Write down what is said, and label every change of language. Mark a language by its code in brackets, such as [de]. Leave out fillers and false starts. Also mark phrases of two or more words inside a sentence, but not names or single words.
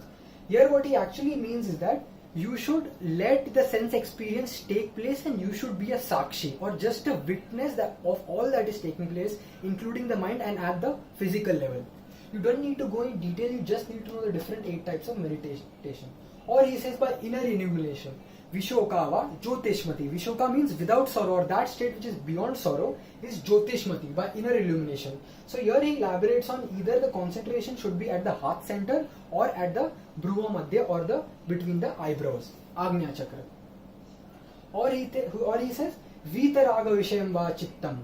[en] Here what he actually means is that you should let the sense experience take place, and you should be a sakshi or just a witness of all that is taking place, including the mind and at the physical level. You don't need to go in detail, you just need to know the different 8 types of meditation. Or he says by inner illumination. [sa] Vishokava Jyotishmati. [en] Vishoka means without sorrow, or that state which is beyond sorrow is Jyotishmati, by inner illumination. So here he elaborates on either the concentration should be at the heart center or at the [sa] Bhruva Madhya [en] or the between the eyebrows, [sa] Agnya Chakra. [en] Or he says [sa] Vitaraga Vishayam Va Chittam.